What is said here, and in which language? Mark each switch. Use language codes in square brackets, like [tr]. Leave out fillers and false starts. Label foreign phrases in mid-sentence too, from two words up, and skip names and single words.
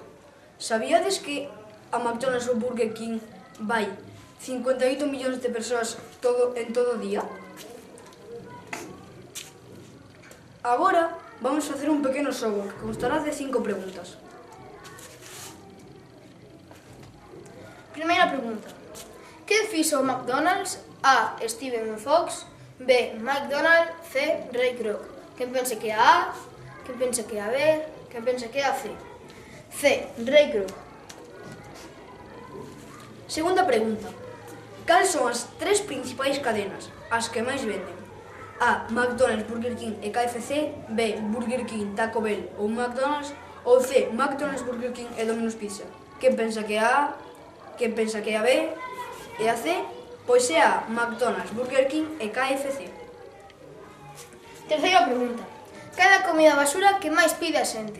[gl] Sabíades que a McDonald's ou Burger King vai 58 millóns de persoas en todo o día? Agora vamos facer un pequeno xogo que constará de 5 preguntas. Primeira pregunta. Que fixo o McDonald's? A. Steven Fox. B. McDonald. C. Ray Kroc. Quen pense que é a A? Quen pense que é a B? Quen pense que é a C? C. Ray Kroc. Segunda pregunta. Cales son as 3 principais cadenas, as que máis venden? A. McDonald's, Burger King e KFC. B. Burger King, Taco Bell ou McDonald's. Ou C. McDonald's, Burger King e Domino's Pizza. Quen pensa que é a A? Quen pensa que é a B e a C? Pois é a McDonald's, Burger King e KFC. Terceira pregunta. Cal é a comida basura que máis pide a xente?